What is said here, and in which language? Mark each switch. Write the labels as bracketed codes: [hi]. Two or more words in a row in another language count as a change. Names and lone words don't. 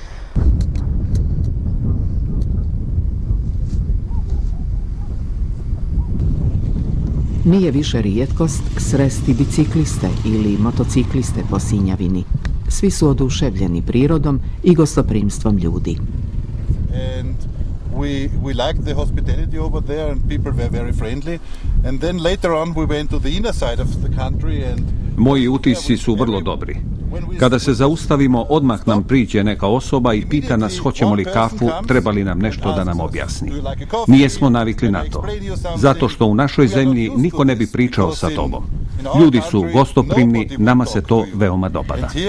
[sr] Nije više rijetkost sresti bicikliste ili motocikliste po Sinjavini. Svi su oduševljeni prirodom i gostoprimstvom ljudi. [en] We liked the hospitality over there and people were very friendly. And then later on we went to the inner side of the country and [sr] moji utisci su vrlo dobri. Kada se zaustavimo, odmah nam priđe neka osoba i pita nas hoćemo li kafu, treba li nam nešto da nam objasni. Nijesmo navikli na to, zato što u našoj zemlji niko ne bi pričao sa tobom. Ljudi su gostoprimni, nama se to veoma dopada.